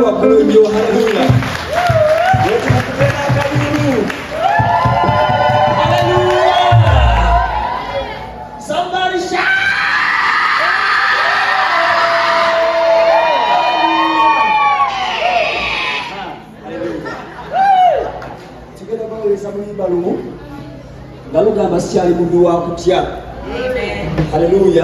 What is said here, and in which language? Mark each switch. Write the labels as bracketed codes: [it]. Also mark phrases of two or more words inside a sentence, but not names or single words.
[sw] Haleluya, haleluya. Yesu nakupenda kabisa. Haleluya. [en] Somebody shout. [lg] Tigenda bawuliriza muyimba lumu nga lugamba sikyali muddu wa kutya. Haleluya.